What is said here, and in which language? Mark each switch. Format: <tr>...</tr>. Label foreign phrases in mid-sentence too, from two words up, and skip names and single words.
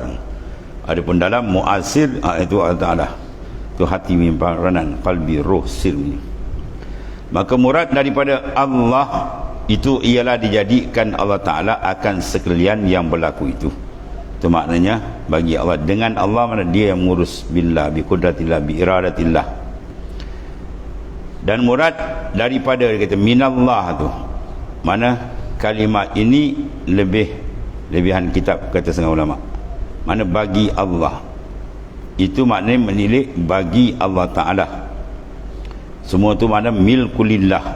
<ms>Adapun dalam muasir, itu Allah Ta'ala. Itu hati punya peranan, qalbi, roh, sir ni. Maka murad daripada Allah itu ialah dijadikan Allah Ta'ala akan sekalian yang berlaku itu. Itu maknanya bagi Allah, dengan Allah mana dia yang mengurus, billah,</ms> <ar>bi qudratillah, bi iradatillah.</ar> <ms>Dan murad daripada, dia kata minallah tu, mana kalimat ini lebihan kitab, kata setengah ulama. Mana bagi Allah, itu maknanya menilik bagi Allah Ta'ala. Semua tu mana milkulillah.</ms>